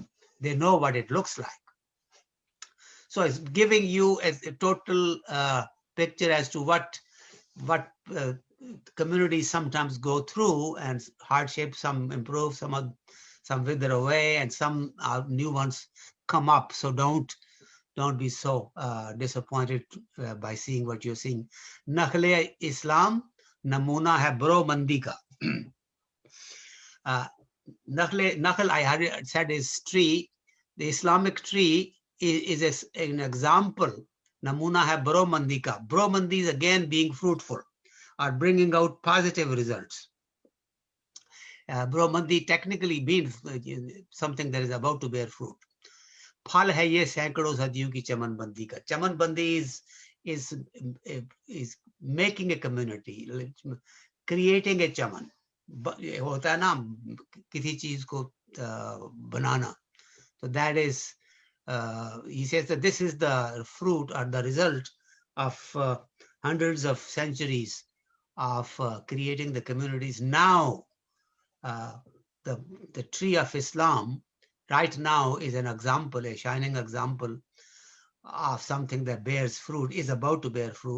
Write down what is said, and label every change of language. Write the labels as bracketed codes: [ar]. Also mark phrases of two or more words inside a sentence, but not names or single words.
[en] They know what it looks like. So it's giving you a total picture as to what communities sometimes go through, and hardships, some improve, some wither away, and some new ones come up. So don't be so disappointed by seeing what you're seeing. [ur] نخل اسلام نمونہ ہے برومندی کا. [en] Nakhal, I said, is tree. The Islamic tree is an example. [ur] نمونہ ہے برومندی کا. [en] Bro mandi is again being fruitful, or bringing out positive results. Bro mandi technically means something that is about to bear fruit. [ur] پھل ہے یہ سینکڑوں صدیوں کی چمن بندی کا. [en] Chaman bandi is making a community, creating a chaman. [ur] ہوتا ہے نا کسی چیز کو بنانا. [en] So that is, he says that this is the fruit or the result of hundreds of centuries of creating the communities. Now the tree of Islam right now is an example, a shining example of something that bears fruit, is about to bear fruit.